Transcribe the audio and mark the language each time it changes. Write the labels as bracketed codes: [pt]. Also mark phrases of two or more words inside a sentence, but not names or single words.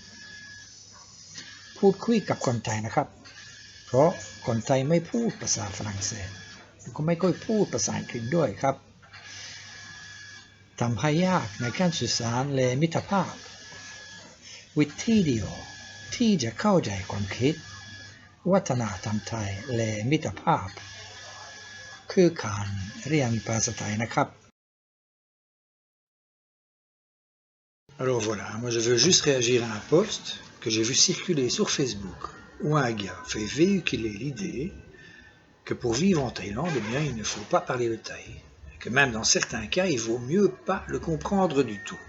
[th] พูดคุยกับคนไทยนะครับเพราะคนไทยไม่พูดภาษาฝรั่งเศสก็ไม่ค่อยพูดภาษาอังกฤษด้วยครับทำให้ยากในการสื่อสารและมิตรภาพวิธีเดียวที่จะเข้าใจความคิดวัฒนธรรมไทยและมิตรภาพคือการเรียนภาษาไทยนะครับ [fr] Alors voilà, moi je veux juste réagir à un post que j'ai vu circuler sur Facebook où un gars fait véhiculer l'idée que pour vivre en Thaïlande, eh bien, il ne faut pas parler le thaï, que même dans certains cas, il vaut mieux pas le comprendre du tout.